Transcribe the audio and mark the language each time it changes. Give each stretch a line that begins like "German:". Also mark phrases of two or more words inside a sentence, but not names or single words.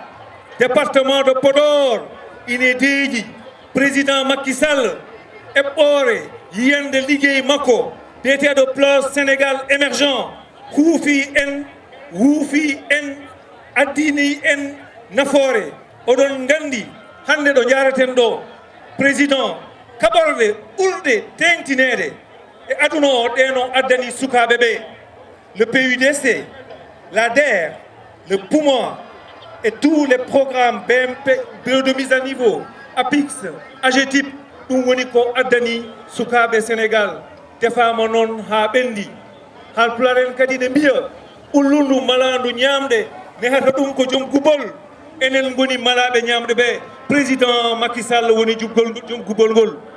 Fula: Département de Podor ine deeƴi président Macky Sall eɓɓore yiyande liggey makko biyeteɗo plan Sénégal émergent huufi en wuufi en addini en nafoore. Oɗon gandi hande ɗo jaraten ɗo président kaɓorɗe ɓurɗe tengtinede e aduna o ɗeno addani sukaɓe ɓe.
French: Le PUDC, la DER, le PUMA et tous les programmes BMP, bureau de mise à niveau,
Fula: APIX, AGETIP, ɗum woni ko addani sukaɓe Sénégal defama noon ha ɓendi. Haalpulaar en kadi ne mbiya ullundu malandu ñamde nehata ɗum ko joom gubol. Enen goni malaɓe ñamde ɓe. Président Macky Sall woni joom gubol ngol.